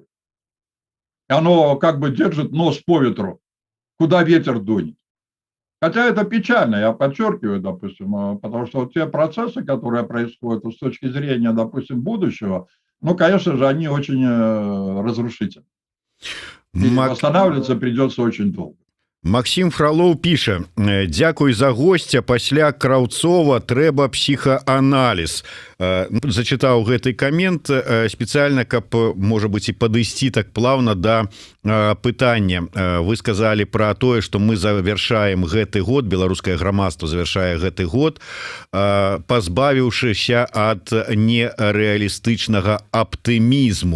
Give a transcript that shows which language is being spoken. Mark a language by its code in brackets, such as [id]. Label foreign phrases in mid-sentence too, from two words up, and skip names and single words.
[ru] Оно как бы держит нос по ветру, куда ветер дунет. Хотя это печально, я подчеркиваю, допустим, потому что вот те процессы, которые происходят с точки зрения, допустим, будущего, конечно же, они очень разрушительны. И восстанавливаться придется очень долго. [be] Максим Фролоў піша: дзякуй за гостя, пасля Краўцова трэба псіхааналіз. Зачытаў гэты камент спецыяльна, каб, можа быць, і падысці так плавна да пытання. Вы сказалі пра тое, што мы завяршаем гэты год, беларускае грамадства завяршае гэты год, пазбавіўшыся ад нерэалістычнага аптымізму.